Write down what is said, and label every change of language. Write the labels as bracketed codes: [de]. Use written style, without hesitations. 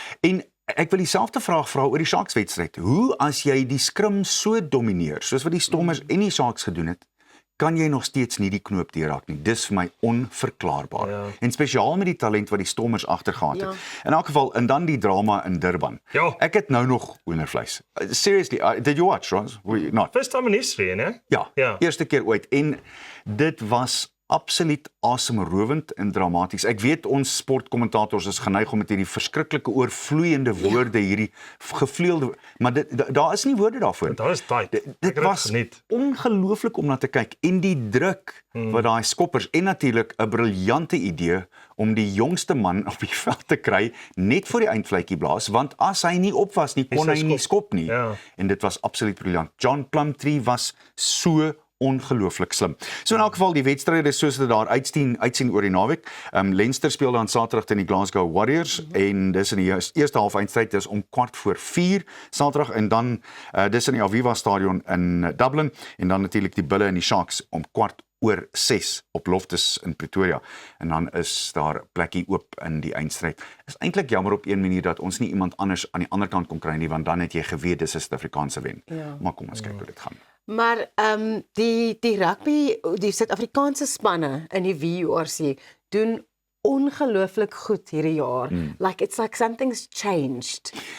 [af] En ek wil dieselfde vraag vra oor die Sharks wedstryd. Hoe as jy die skrim so domineer, soos wat die Stormers en die Sharks gedoen het, kan jy nog steeds nie die knoop deurraak nie. Dis vir my onverklaarbaar. Ja. En spesiaal met die talent wat die Stormers agtergehad het. In elk geval, en dan die drama in Durban. Ja. Ek het nou nog hoendervleis. [en] Seriously, did you watch, Ross? Not? First time in history, né? [af] Ja, eerste keer ooit. En dit was absoluut asemrowend en dramaties. Ek weet ons sportkommentators is geneig om met hierdie verskriklike oorvloeiende woorde, hierdie gevleelde, maar daar is nie woorde daarvoor. Daar is tyd. Dit was ongelooflik om na te kyk en die druk wat daai skoppers en natuurlik 'n briljante idee om die jongste man op die veld te kry net voor die eindvletjie blaas, want as hy nie op was nie, kon hy nie skop nie. Ja. En dit was absoluut briljant. John Plumtree was so ongelooflik slim. So in elk geval die wedstryde soos dit daar uitsien oor die naweek. Leinster speel dan Saterdag teen die Glasgow Warriors en dis in die eerste half eindstryd is om 4:15 Saterdag en dan dis in die Aviva Stadion in Dublin en dan natuurlik die Bulle en die Sharks om 5:15 op Loftus in Pretoria. En dan is daar 'n plekkie oop in die eindstryd. Is eintlik jammer op een manier dat ons nie iemand anders aan die ander kant kon kry nie, want dan het jy geweet dis 'n Suid-Afrikaanse wen. Ja. Maar kom ons kyk hoe dit gaan. Maar die rugby, die Suid-Afrikaanse spanne in die WURC doen ongelooflik goed hierdie jaar. [en] Like it's like something's changed.